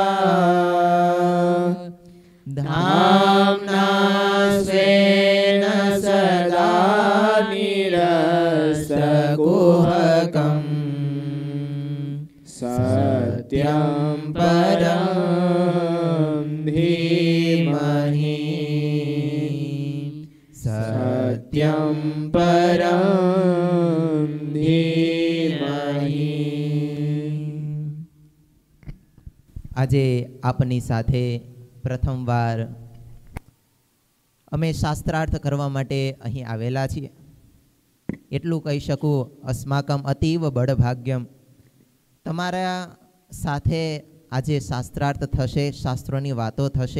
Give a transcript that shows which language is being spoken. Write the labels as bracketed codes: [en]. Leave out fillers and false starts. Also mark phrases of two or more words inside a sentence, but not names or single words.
[sa] धाम्ना स्वेन सदा निरस्तकुहकम् सत्यं परं धीमहि सत्यं परं धीमहि। [gu] આજે આપની સાથે પ્રથમવાર અમે શાસ્ત્રાર્થ કરવા માટે અહીં આવેલા છીએ. એટલું કહી શકું, [sa] अस्माकम अतीव बलभाग्यम. [gu] તમારા સાથે આજે શાસ્ત્રાર્થ થશે, શાસ્ત્રોની વાતો થશે.